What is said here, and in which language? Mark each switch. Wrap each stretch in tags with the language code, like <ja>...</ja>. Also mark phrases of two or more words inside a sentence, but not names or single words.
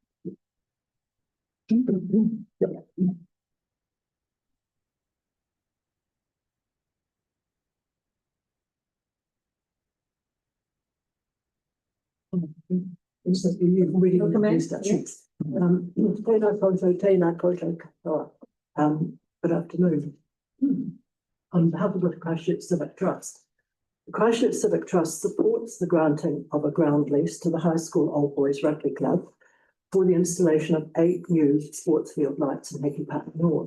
<en>This is really Welcome in. statutes.</en> <mi>Tēnā koutou katoa.</mi> <en>Good afternoon. On behalf of the Christchurch Civic Trust. The Christchurch Civic Trust supports the granting of a ground lease to the High School Old Boys Rugby Club for the installation of 8 new sports field lights in Waipapa Park North.</en>